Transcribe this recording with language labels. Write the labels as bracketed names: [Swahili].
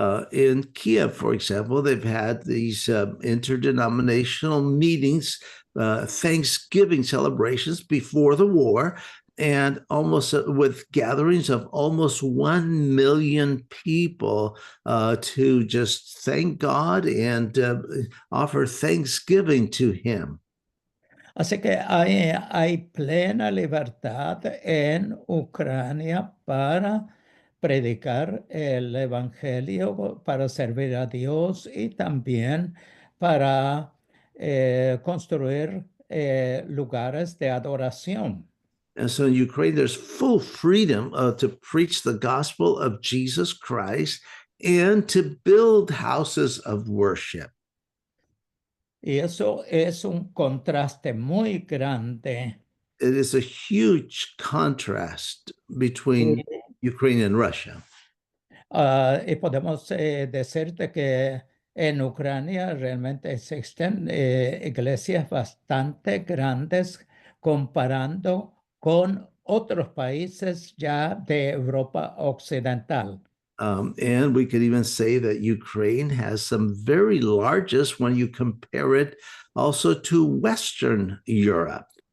[English] In Kiev, for example, they've had these interdenominational meetings, Thanksgiving celebrations before the war, and almost with gatherings of almost 1 million people to just thank God and offer thanksgiving to Him. [Spanish] Así que hay plena libertad en Ucrania para predicar el evangelio, para servir a Dios y también para construir lugares de adoración. [English] And so in Ukraine, there's full freedom to preach the gospel of Jesus Christ and to build houses of worship. [Spanish] Y eso es un contraste muy grande. [English] It is a huge contrast between Ukraine and Russia. [Spanish] Y podemos decirte que en Ucrania realmente existen iglesias bastante grandes comparando con otros países ya de Europa Occidental. [English] And we could even say that Ukraine has some very largest when you compare it also to Western Europe.